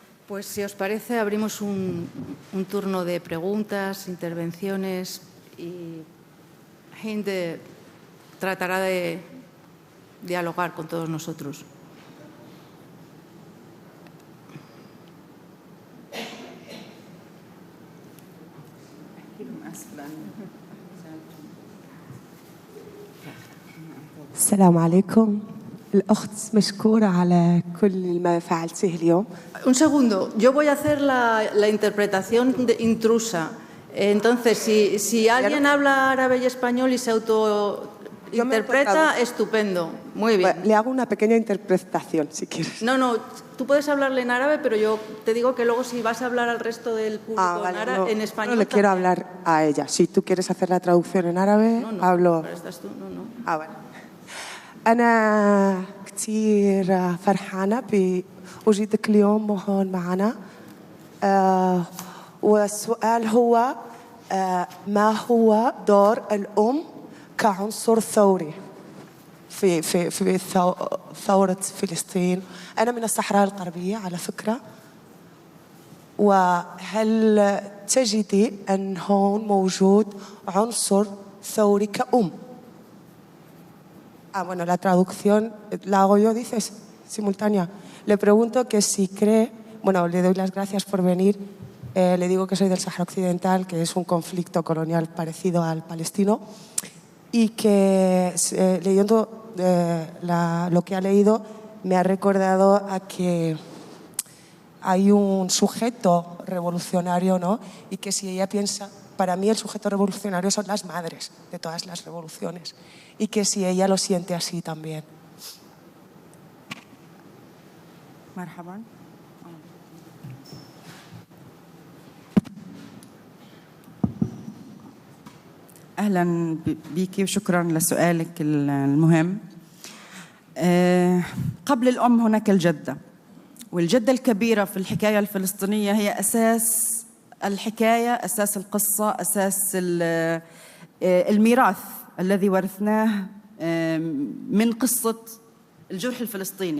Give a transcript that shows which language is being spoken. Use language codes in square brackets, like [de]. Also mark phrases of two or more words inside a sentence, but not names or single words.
[es] Pues si os parece, abrimos un turno de preguntas, intervenciones y Hind tratará de dialogar con todos nosotros. [ar] السلام عليكم. الأخت مشكورة على كل ما فعلته اليوم. [es] Un segundo, yo voy a hacer la interpretación intrusa. Entonces, si alguien habla árabe y español y se autointerpreta, estupendo. Muy bien. Le hago una pequeña interpretación, si quieres. No, tú puedes hablarle en árabe, pero yo te digo que luego si vas a hablar al resto del público en español... No le quiero hablar a ella. Si tú quieres hacer la traducción en árabe, hablo... Estás tú, no. bueno. [ar] أنا كثير فرحانة بوجودك اليوم هون معنا. والسؤال هو ما هو دور الأم كعنصر ثوري في ثورة فلسطين؟ أنا من الصحراء الغربية على فكرة. وهل تجدي أن هون موجود عنصر ثوري كأم؟ [es] Bueno, la traducción la hago yo, dices, simultánea. Le pregunto que si cree, bueno, le doy las gracias por venir, le digo que soy del Sáhara Occidental, que es un conflicto colonial parecido al palestino, y que leyendo lo que ha leído me ha recordado a que hay un sujeto revolucionario, ¿no? Y que si ella piensa, para mí el sujeto revolucionario son las madres de todas las revoluciones, y que si ella lo siente así también. [ar] مرحبا. أهلا بيكي وشكرا لسؤالك المهم. قبل الأم هناك الجدة، والجدة الكبيرة في الحكاية الفلسطينية هي أساس الحكاية، أساس القصة، أساس الميراث الذي ورثناه من قصة الجرح الفلسطيني.